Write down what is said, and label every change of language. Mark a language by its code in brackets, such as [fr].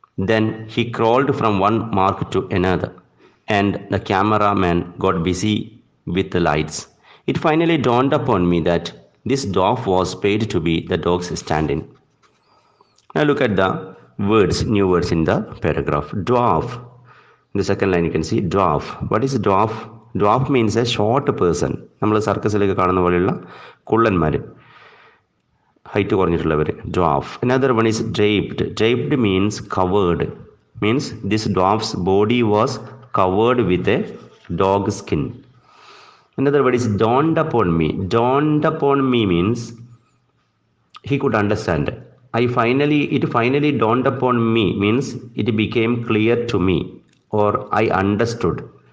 [en] Then he crawled from one mark to another, and the cameraman got busy with the lights. It finally dawned upon me that this dwarf was paid to be the dog's stand in. Now look at the words, new words in the paragraph. Dwarf. In the second line you can see dwarf. What is dwarf? Dwarf means a short person. [ml] നമ്മൾ സർക്കസിലൊക്കെ കാണുന്ന പോലെയുള്ള കുള്ളന്മാർ, height കുറഞ്ഞിട്ടുള്ളവർ. [en] Dwarf. Another one is draped. Draped means covered. Means this dwarf's body was covered with a dog skin. Another word is dawned upon me. Dawned upon me means he could understand. It finally dawned upon me means it became clear to me, or I understood.